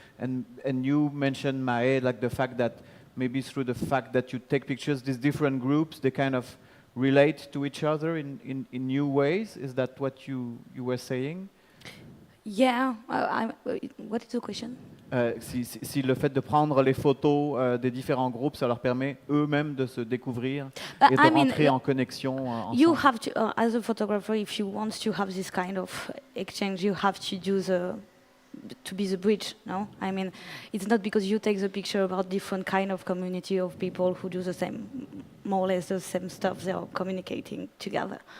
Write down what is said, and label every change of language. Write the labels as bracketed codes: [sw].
[en] And you mentioned, Mahe, like the fact that maybe through the fact that you take pictures, these different groups, they kind of relate to each other in new ways. Is that what you were saying? Yeah, what is the question? [fr] Si le fait de prendre les photos des différents groupes, ça leur permet eux-mêmes de se découvrir et de rentrer en connexion ensemble. [en] You have to, as a photographer, if you want to have this kind of exchange, you have to do to be the bridge, no? I mean, it's not because you take the picture about different kind of community of people who do the same, more or less the same stuff, they are communicating together.